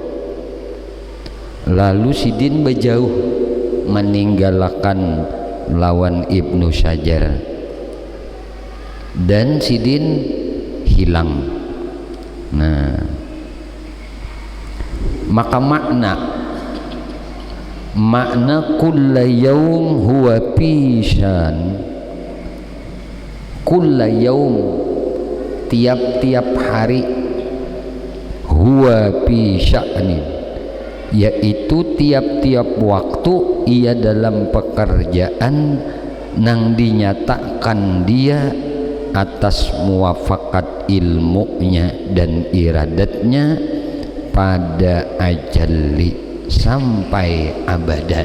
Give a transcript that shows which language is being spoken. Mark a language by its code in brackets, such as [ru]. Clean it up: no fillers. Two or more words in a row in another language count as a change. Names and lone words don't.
[bjn] Lalu sidin berjauh meninggalkan lawan Ibnu Sajar dan sidin hilang. Nah, maka makna Makna [ar] كل يوم هو [bjn] pisan, [ar] كل يوم [bjn] tiap-tiap hari, [ar] هو في شأن [bjn] yaitu tiap-tiap waktu ia dalam pekerjaan nang dinyatakan dia atas muwafakat ilmunya dan iradatnya pada ajalli sampai abadan.